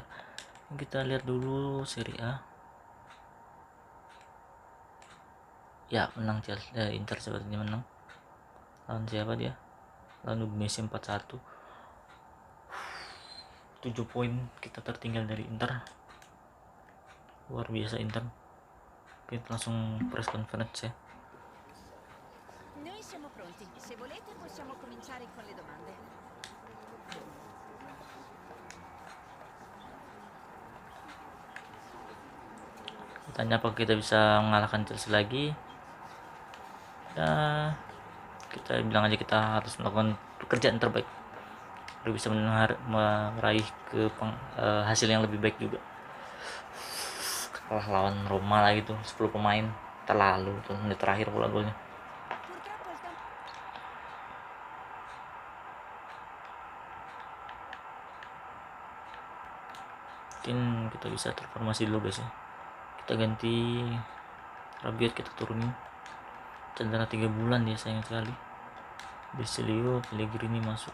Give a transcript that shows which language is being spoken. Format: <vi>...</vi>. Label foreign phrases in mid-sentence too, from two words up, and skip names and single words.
<id>Kita lihat dulu Serie A. Ya, menang Chelsea. Inter sepertinya menang. Lawan siapa dia? Lawan Udinese 4-1. 7 poin kita tertinggal dari Inter. Luar biasa Inter. Kita langsung</id> <en>press conference</en> <id>ya.</id> <it>Noi siamo pronti. Se volete possiamo cominciare con le domande.</it> <id>Tanya apa kita bisa mengalahkan Chelsea lagi. Ya, kita bilang aja kita harus melakukan pekerjaan terbaik agar bisa meraih hasil yang lebih baik juga. Kalah lawan Roma lagi tuh 10 pemain terlalu tuh, menit terakhir pula golnya.</id> <it>Purtroppo il tempo.</it> <id>Mungkin kita bisa transformasi dulu guys ya. Kita ganti Rabiot, kita turunin. Cedera 3 bulan dia, sayang sekali. Bersilio, Pellegrini masuk.</id>